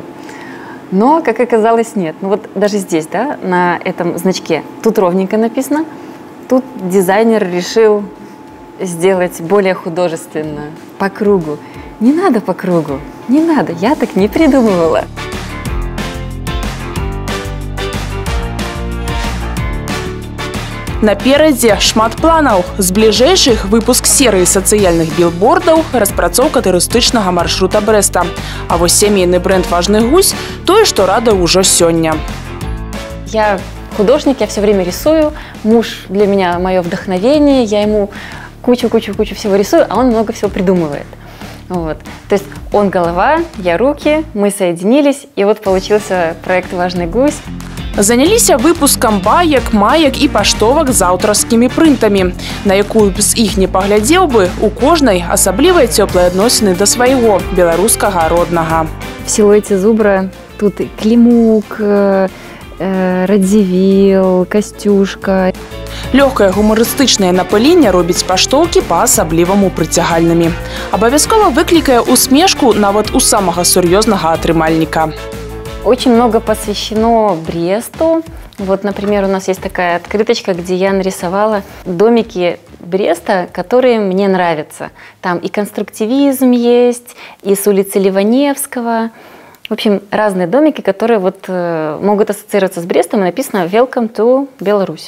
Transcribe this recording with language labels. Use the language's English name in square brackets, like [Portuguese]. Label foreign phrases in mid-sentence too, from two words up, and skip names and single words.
[Russian] Но, как оказалось, нет. Ну вот даже здесь, да, на этом значке, тут ровненько написано, тут дизайнер решил сделать более художественно, по кругу. Не надо по кругу, не надо, я так не придумывала. [Belarusian] Наперадзе шмат планаў. З бліжэйшых выпуск серыі сацыяльных білбордаў, распрацоўка турыстычнага маршрута Брэста. А вось сямейны бренд «Важны гусь» – тое, што рада ўжо сёння. [Russian] Я художник, я все время рисую. Муж для меня мое вдохновение. Я ему кучу всего рисую, а он много всего придумывает. Вот. То есть он голова, я руки, мы соединились, и вот получился проект «Важный гусь». [Belarusian] Заняліся выпускам баек, маек і паштовак з аўтарскімі прынтамі, на якую б з іх не паглядзеў бы, у кожнай асаблівыя цёплыя адносіны да свайго беларускага роднага. [Russian] В силуэте зубра тут клімук, Радзівілл, Касцюшка. [Belarusian] Лёгкае гумарыстычнае напыленне робіць паштоўкі па-асабліваму прыцягальнымі. Абавязкова выклікае усмешку нават у самага сур'ёзнага атрымальніка. [Russian] Очень много посвящено Бресту. Вот, например, у нас есть такая открыточка, где я нарисовала домики Бреста, которые мне нравятся. Там и конструктивизм есть, и с улицы Ливаневского. В общем, разные домики, которые вот, могут ассоциироваться с Брестом, и написано [English] «Welcome to [Russian] Беларусь».